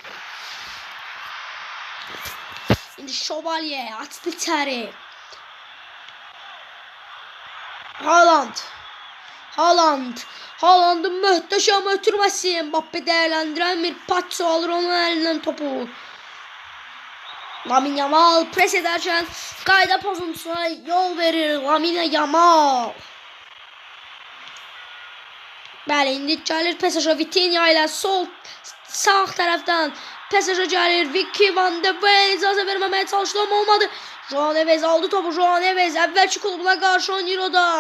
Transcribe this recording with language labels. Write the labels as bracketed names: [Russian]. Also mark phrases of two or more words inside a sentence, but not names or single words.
[Turkish] şimdi Şövalye açtı içeri [Azerbaijani] Haaland'ın möhtəşəm ötürməsi [Turkish] Mbappe değerlendiren bir patso alır onun elinden topu. [Azerbaijani] Lamine Yamal pres ederken qayda pozuntusuna yol verir Lamine Yamal. Bəli indi gəlir PSG Vitinha ilə sağ tərəfdən PSG gəlir Vicky Van de Ven icazə verməməyə çalışdı ama olmadı. Joao Neves aldı topu Joao Neves əvvəlki klubuna qarşı oynayır o da.